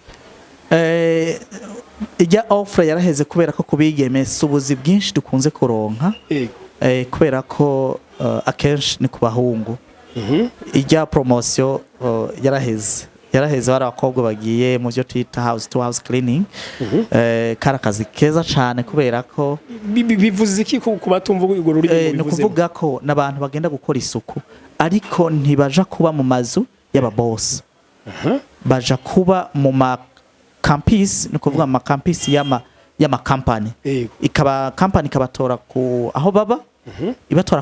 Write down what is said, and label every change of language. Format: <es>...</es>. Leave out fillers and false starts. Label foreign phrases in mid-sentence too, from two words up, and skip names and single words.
<rn>ijya offer yaraheze kubera ko kubigeme subuzi bwinshi dukunze kuronka kubera ko akenshi ni kubahungu ijya promotion yaraheze bari abakobwa bagiye mu byo twita</rn> <en>house to house cleaning</en> <rn>karakazi keza cyane kubera ko bivuze iki ku batumva urwo rurimi no kuvuga ko nabantu bagenda gukora isuku ariko ntibaja kuba mu mazu y'aba boss baja kuba mu ma campus no kuvuga mu campus y'ama company ikaba company kabatora ku aho baba ibatora</rn>